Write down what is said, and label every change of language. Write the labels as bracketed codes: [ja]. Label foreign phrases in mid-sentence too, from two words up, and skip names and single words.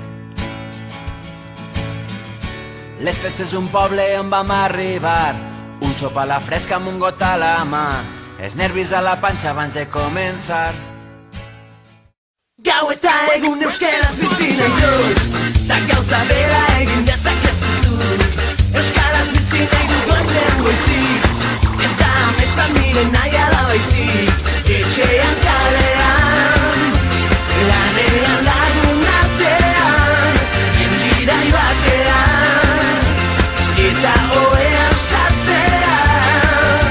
[ca] Les festes d'un poble on vam arribar, un sopar a la fresca amb un got a la mà, els nervis a la panxa abans de començar. [eu] Gau eta egun euskaraz bizi nahi dut, ta gauza bera egin dezakezu zuk. Euskaraz bizi nahi dut goizean goizik, ez da amestan nire nahi ala baizik. Etxean kalean, lanean lagun artean, jendira batean, eta oean sartzean.